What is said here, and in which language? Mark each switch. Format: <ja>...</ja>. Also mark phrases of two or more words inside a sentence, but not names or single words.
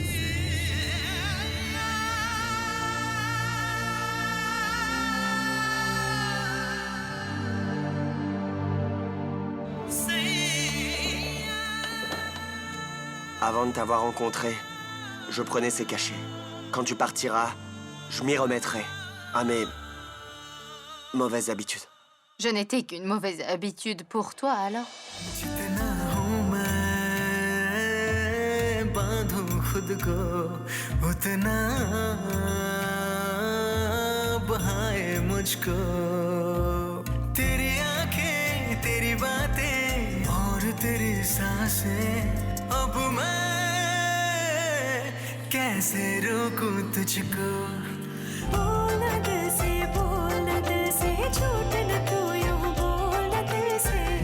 <fr>Avant de t'avoir rencontré, je prenais ces cachets. Quand tu partiras, je m'y remettrai à mes mauvaises habitudes. Je n'étais qu'une mauvaise habitude pour toi, alors.</fr> <hi>जितना हूँ मैं बांधूं खुद को उतना बहाए मुझको तेरी आंखें तेरी बातें और तेरी सांसें अब मैं कैसे रोकूं तुझको बोलना दिल से झूठ न तू यूं बोलना दिल से</hi>